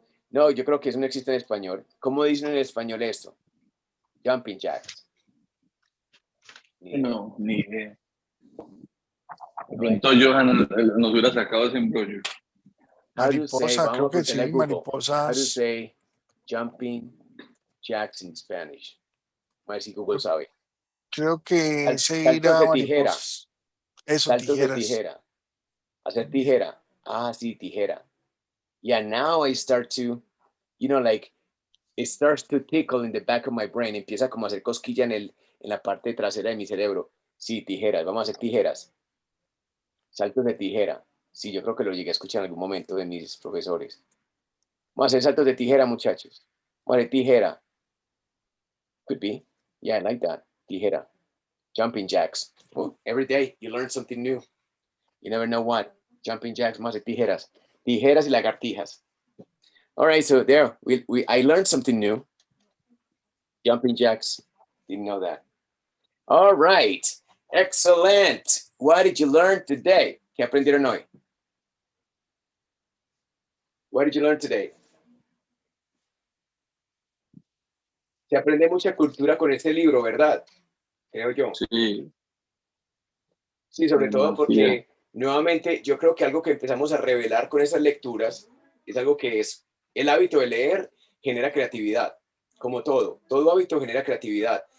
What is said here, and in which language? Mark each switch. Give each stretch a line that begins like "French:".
Spanish: No, yo creo que eso no existe en español. ¿Cómo dicen en español esto?
English: Jumping jacks.
Spanish: No, ni idea. De pronto Johan nos hubiera sacado ese embrollo. Mariposa, creo que sí, mariposas.
English: How to say jumping jacks in Spanish?
Spanish: A ver si Google sabe. Creo que saltos de tijera. Eso, saltos tijeras. De tijera. Hacer tijera. Ah, sí, tijera.
English: Yeah, now I start to, like, it starts to tickle in the back of my brain.
Spanish: Empieza como a hacer cosquilla en la parte trasera de mi cerebro. Sí, tijeras. Vamos a hacer tijeras. Saltos de tijera. Sí, yo creo que lo llegué a escuchar en algún momento de mis profesores. Vamos a hacer saltos de tijera, muchachos. Vamos a hacer tijera. Could be. Yeah, I like that. Tijera. Jumping jacks.
English: Oh, every day you learn something new. You never know what.
Spanish: Jumping jacks, más de tijeras. Tijeras y lagartijas.
English: All right, so there, I learned something new. Jumping jacks, didn't know that. All right, excellent. What did you learn today? ¿Qué aprendieron hoy? What did you learn today?
Spanish: Se aprende mucha cultura con este libro, ¿verdad? Creo yo. Sí. Sí, sobre todo porque, Demasiado. nuevamente, yo creo que algo que empezamos a revelar con esas lecturas es algo que es el hábito de leer genera creatividad, como todo hábito genera creatividad.